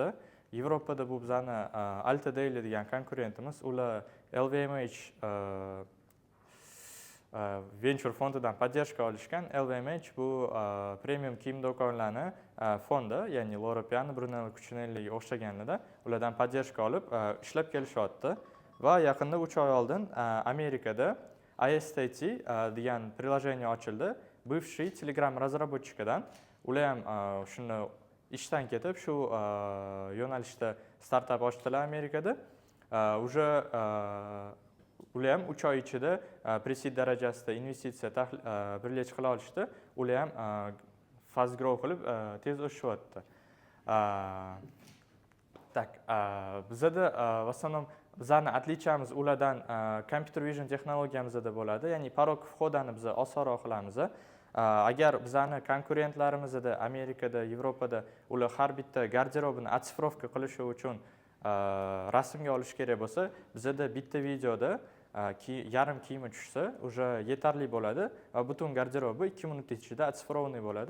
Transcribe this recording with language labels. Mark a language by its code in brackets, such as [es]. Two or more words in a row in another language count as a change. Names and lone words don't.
[uz] Yevropada bu bizani Alta Daily degan konkurentimiz, ular LVMH venture fondidan поддержка olishgan. LVMH bu premium kiyim do'konlari fondi, ya'ni Loro Piana, Brunello Cucinelliga o'xshaganlarda ulardan поддержка olib ishlab kelishyapti. Va yaqinda 3 oy oldin Amerikada iState degan приложение ochildi. [ru] Бывший Telegram разработчикаdan. [uz] Ular ham shuni ishdan ketib shu yo'nalishda startap ochdilar Amerikada. Уже ular ham 3 oy ichida pre-seed darajasida investitsiya birlashib qila olishdi. Ular ham [en] fast grow [uz] qilib tez o'sishyapti. Tak, bizda [ru] в основном [uz] bizani отличиямыз ulardan computer vision texnologiyamizda bo'ladi, ya'ni porog vходani biz osonroq qilamiz. Agar bizani konkurentlarimizda Amerikada, Yevropada ular har bitta garderobini otsifrovka qilishi uchun rasmga olish kerak bo'lsa, bizda bitta videoda yarim kiyimi tushsa, уже yetarli bo'ladi va butun garderobi 2 minut ichida otsifrovniy bo'ladi.